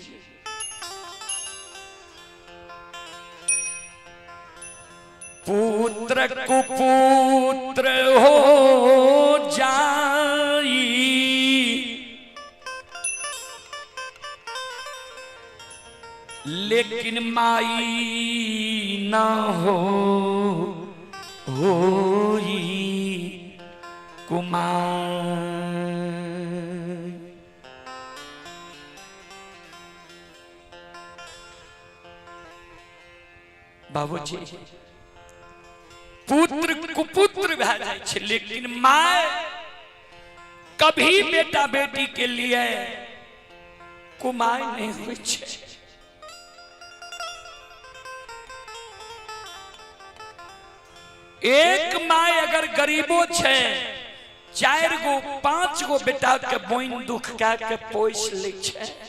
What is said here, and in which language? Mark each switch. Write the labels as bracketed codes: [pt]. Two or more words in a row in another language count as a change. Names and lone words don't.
[mai] पुत्र कुपुत्र हो जाई लेकिन माई ना होई कुमार। बाबूजी पुत्र कुपुत्र भए जाए छै लेकिन माय कभी बेटा बेटी के लिए कुमार नहीं होइ छै। एक माय अगर गरीबो छै 4 गो 5 गो बेटा के बोइन दुख के पोस ले छै।